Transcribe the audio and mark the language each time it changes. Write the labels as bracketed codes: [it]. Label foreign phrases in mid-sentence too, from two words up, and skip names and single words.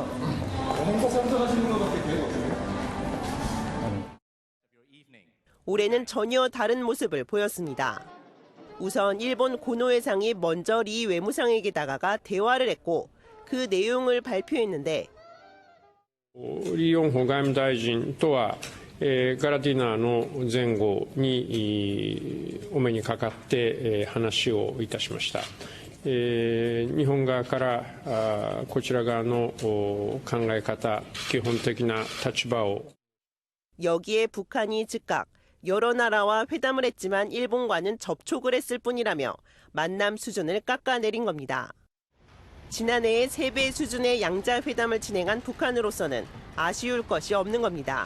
[ko] 행사 참석하시는 것밖에 기회가 없어요? 올해는 전혀 다른 모습을 보였습니다. 우선 일본 고노에상이 먼저 리 외무상에게 다가가 대화를 했고 그 내용을 발표했는데 [ja] リヨンホ外務大臣とはガラディナの前後にお目にかかって話をいたしました。日本側からこちら側の考え方、基本的な立場を [ko] 여기에 북한이 즉각 여러 나라와 회담을 했지만 일본과는 접촉을 했을 뿐이라며 만남 수준을 깎아내린 겁니다. 지난해에 3배 수준의 양자 회담을 진행한 북한으로서는 아쉬울 것이 없는 겁니다.